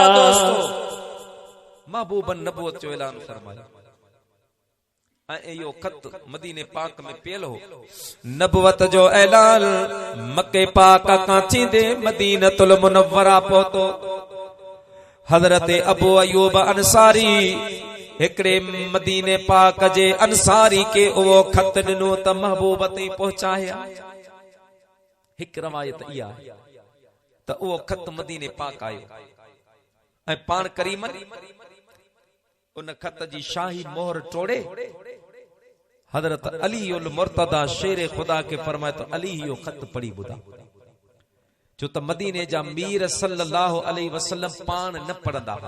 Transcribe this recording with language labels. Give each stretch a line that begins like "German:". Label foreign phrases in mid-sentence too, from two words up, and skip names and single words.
Sindhi: दोस्तों महबूब नबूवत जो ऐलान फरमाया ऐं यो खत मदीने पाक में पियल हो। नबूवत जो ऐलान मके पाक खां थींदे मदीनतुल मुनव्वरा पहुतो। हज़रत अबू अयूब अंसारी हिकड़े मदीने पाक जे अंसारी के वो खत दिनो त महबूब ताईं पहुंचाया। हिक रवायत इहा त वो खत मदीने पाक आयो ऐं पाण करीमन उन खत जी शाही मोहर टोड़े हजरत अली उल मुर्तदा शेर खुदा के फरमाए तो अली यो खत पढ़ी बुधा जो त मदीने जा मीर
Arabic: صلى الله عليه وسلم
Sindhi: पाण न पढ़ंदा हा।